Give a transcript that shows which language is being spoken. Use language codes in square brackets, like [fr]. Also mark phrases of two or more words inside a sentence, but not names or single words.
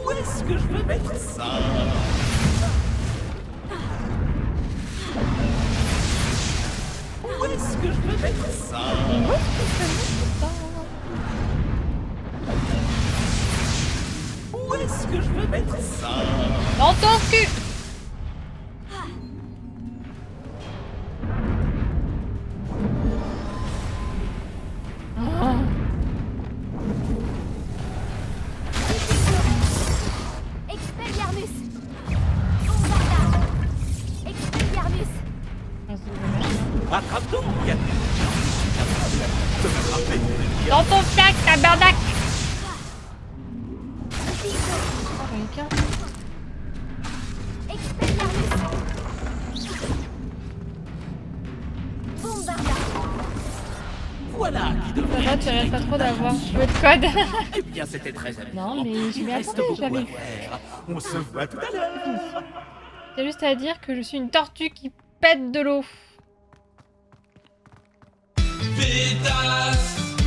[fr] Où est-ce que je peux mettre ça? Où est-ce que je peux mettre ça? Où est-ce que je peux mettre ça? Dans ton cul! Oh. Expelliarmus. Bombarda. Expelliarmus. Attrape-donc! De m'attraper. Dans ton sac, tabarnak! Oh, quelqu'un. Expelliarmus. Bombarda. Voilà qui devrait... Ça va, tu rêves pas trop d'avoir joué de code. Eh bien, c'était très amusant. Non, mais je Il m'y reste attendais, beaucoup à j'avais... faire. On se voit tout à l'heure. C'est juste à dire que je suis une tortue qui pète de l'eau. Pétasse.